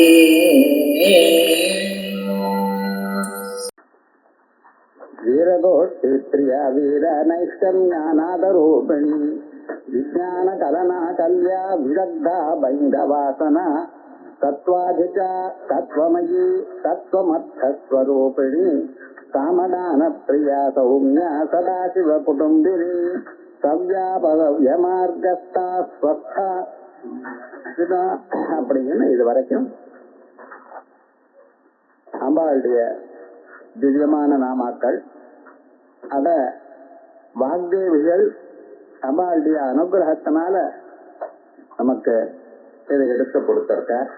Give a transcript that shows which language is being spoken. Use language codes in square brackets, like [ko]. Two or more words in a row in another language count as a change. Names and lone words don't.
[sa] वीरगोष्ठीप्रिया वीरनैष्कर्म्यानादरूपिणी विज्ञानकलना कल्या विदग्धा बैन्दवासना तत्त्वाधिका तत्त्वमयी तत्त्वमर्थस्वरूपिणी सामदानप्रिया सौम्या सदाशिवकुटुम्बिनी सव्यापव्यमार्गस्था स्वस्था [ta] அப்படின்னு இது வரைக்கும் அம்பாளுடைய திவ்யமான நாமாக்கள் அத வாக்தேவிகள் அம்பாளுடைய அனுகிரகத்தினால நமக்கு இதை எடுத்து கொடுத்திருக்க.